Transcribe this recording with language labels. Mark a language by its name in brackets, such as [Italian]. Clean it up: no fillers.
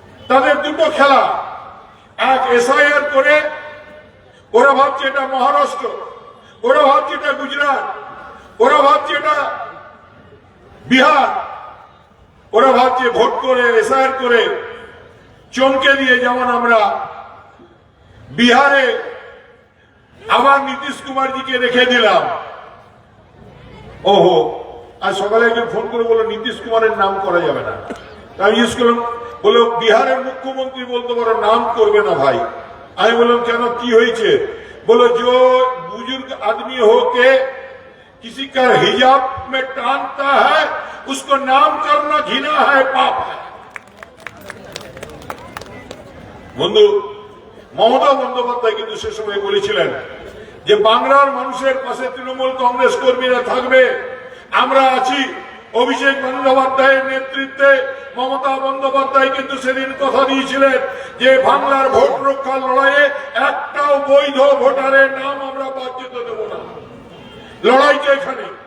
[Bangla] তাদের দুটো খেলা, এক এসআইআর করে ওরা ভাবছে এটা মহারাষ্ট্র, ওরা ভাবছে এটা গুজরাট, ওরা ভাবছে এটা বিহার, ওরা ভাবছে ভোট করে এসআইআর করে চমকে দিয়ে, যেমন আমরা বিহারে আবার নীতিশ কুমারজিকে রেখে দিলাম। ওহো, আজ সকালে একজন ফোন করে বললো নীতিশ কুমারের নাম করা যাবে না। আমি জিজ্ঞেস করলাম, বললো বিহারের মুখ্যমন্ত্রী বলতে পারো, নাম করবে না ভাই। আমি বললাম কেন, কি হয়েছে? [Hindi] बोलो जो बुजुर्ग आदमी हो के किसी का हिजाब में टांगता है उसको नाम करना घिना है, पाप है। [Bangla] বন্ধু, মমতা বন্দ্যোপাধ্যায় কিন্তু সে সময় বলেছিলেন যে বাংলার মানুষের পাশে তৃণমূল কংগ্রেস কর্মীরা থাকবে, আমরা আছি। অভিষেক বন্দ্যোপাধ্যায়ের নেতৃত্বে মমতা বন্দ্যোপাধ্যায় কিন্তু সেদিন কথা দিয়েছিলেন যে বাংলার ভোট রক্ষার লড়াইয়ে একটাও বৈধ ভোটারের নাম আমরা বাদ যেতে দেব না। লড়াইটা এখানে।